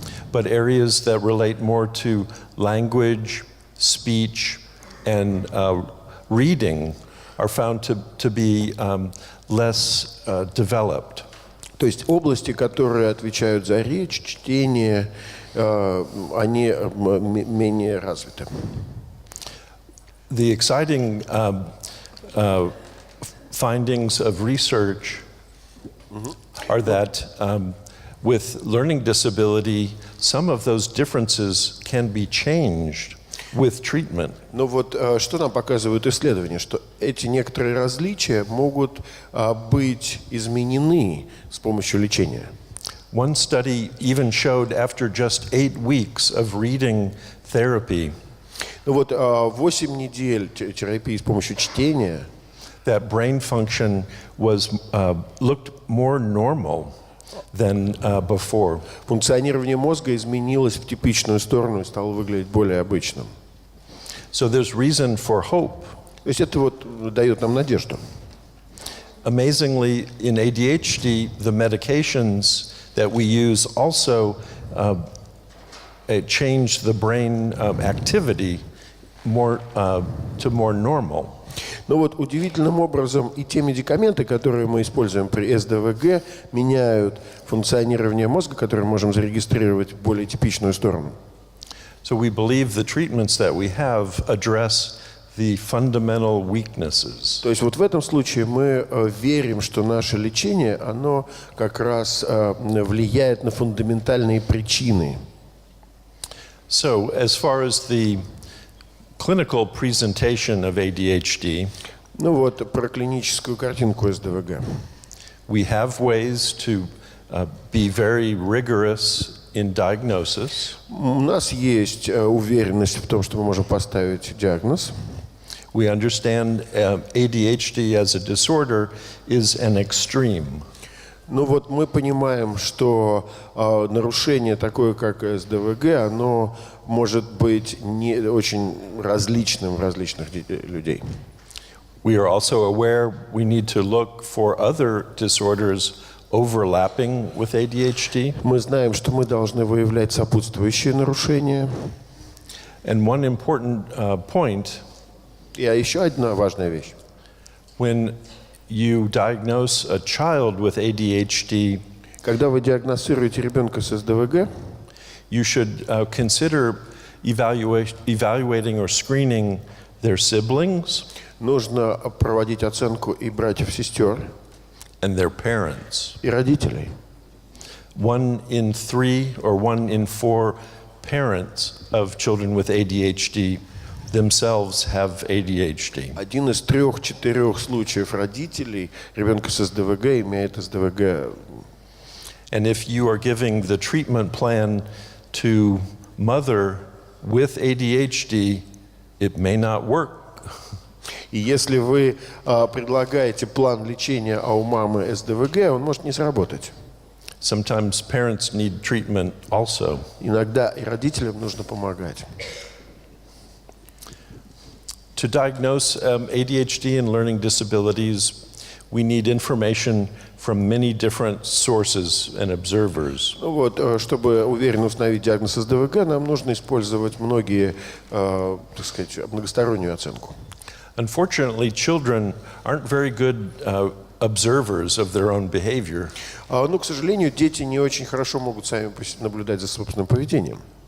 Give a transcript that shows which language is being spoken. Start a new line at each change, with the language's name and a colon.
English: but areas that relate more to language, speech, and reading are found to be less developed.
Russian: То есть области, которые отвечают за речь, чтение, они менее развиты.
English: The exciting findings of research are that with learning disability, some of those differences can be changed with treatment.
Russian: Но вот что нам показывают исследования, что эти некоторые различия могут быть изменены с помощью лечения.
English: One study even showed after just 8 weeks of reading therapy
Russian: Ну вот 8 недель терапии с помощью чтения,
English: that brain function was looked more normal than before.
Russian: функционирование мозга изменилось в типичную сторону и стало выглядеть более обычным.
English: So there's reason for hope.
Russian: То есть это вот дает нам надежду.
English: Amazingly, in ADHD, the medications that we use also change the brain activity more to more normal.
Russian: Но вот удивительным образом и те медикаменты, которые мы используем при СДВГ, меняют функционирование мозга, которое мы можем зарегистрировать в более типичную сторону.
English: So we believe the treatments that we have address the fundamental weaknesses.
Russian: То есть вот в этом случае мы верим, что наше лечение, оно как раз влияет на фундаментальные причины.
English: So as far as the clinical presentation of ADHD,
Russian: Ну вот про клиническую картинку СДВГ.
English: we have ways to be very rigorous in diagnosis.
Russian: У нас есть уверенность в том, что мы можем поставить диагноз.
English: We understand ADHD as a disorder is an extreme.
Russian: Ну вот мы понимаем, что нарушение такое, как СДВГ, оно может быть не очень различным в различных людей.
English: We are also aware we need to look for other disorders overlapping with ADHD.
Russian: Мы знаем, что мы должны выявлять сопутствующие нарушения.
English: And one important point,
Russian: И еще одна важная вещь.
English: when you diagnose a child with ADHD,
Russian: Когда вы диагностируете ребенка с СДВГ,
English: you should consider evaluating or screening their siblings
Russian: нужно проводить оценку и братьев-сестер,
English: and their parents.
Russian: и родителей.
English: 1 in 3 or 1 in 4 parents of children with ADHD themselves have ADHD.
Russian: 1 из 3-4 случаев родителей ребенка с СДВГ имеет СДВГ.
English: And if you are giving the treatment plan to mother with ADHD, it may not work.
Russian: И если вы предлагаете план лечения, а у мамы СДВГ, он может не сработать.
English: Sometimes parents need treatment also.
Russian: Иногда и родителям нужно помогать.
English: To diagnose ADHD and learning disabilities, we need information from many different sources and observers.
Russian: Ну вот, чтобы уверенно установить диагноз СДВГ, нам нужно использовать многие, так сказать, многостороннюю оценку.
English: Unfortunately, children aren't very good observers of their own behavior.
Russian: Но, к сожалению, дети не очень хорошо могут сами наблюдать за собственным поведением.